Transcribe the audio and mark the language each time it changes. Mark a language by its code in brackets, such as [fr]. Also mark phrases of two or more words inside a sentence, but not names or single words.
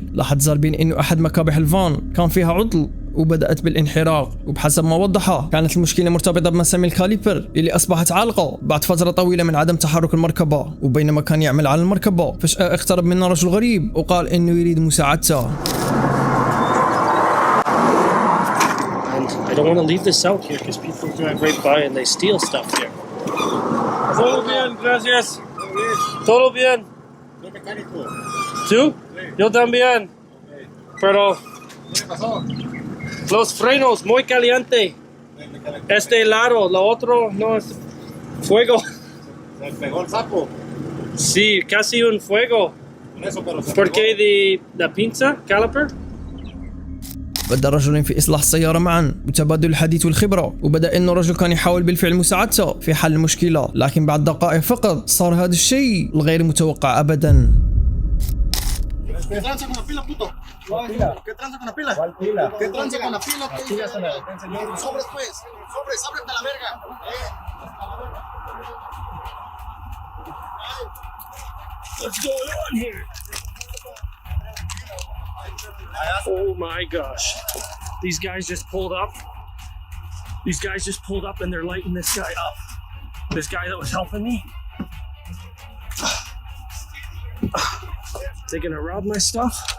[ar] لاحظ زاربين أنه أحد مكابح الفان كان فيها عطل وبدأت بالانحراق، وبحسب ما وضحها كانت المشكلة مرتبطة بمسام الكاليبر اللي أصبحت عالقة بعد فترة طويلة من عدم تحرك المركبة. وبينما كان يعمل على المركبة فجأة اقترب منه رجل غريب وقال إنه يريد مساعدته. [en] I don't want to leave this out here because people drive right by and they steal stuff here. [es] Todo bien, gracias. Todo bien. ¿Tú? Yo también. Pero los frenos muy caliente. Este lado, lo otro no es fuego. Se pegó el sapo. Sí, casi un fuego. Con eso, pero se ¿Por qué de la pinza, caliper? [ar] بدأ الرجلين في إصلاح السيارة معا وتبادل الحديث والخبرة، وبدأ إنه الرجل كان يحاول بالفعل مساعدته في حل المشكلة، لكن بعد دقائق فقط صار هذا الشيء الغير متوقع أبدا. [es] ¿Qué tranza con la pila, puto? ¿Qué tranza con la pila? ¿Cuál pila? ¿Qué tranza con la pila? Sobres, pues. Sobres, ábrete la verga. [en] What's going on here? Oh my gosh. These guys just pulled up. These guys just pulled up and they're lighting this guy up. This guy that was helping me. They're gonna rob my stuff.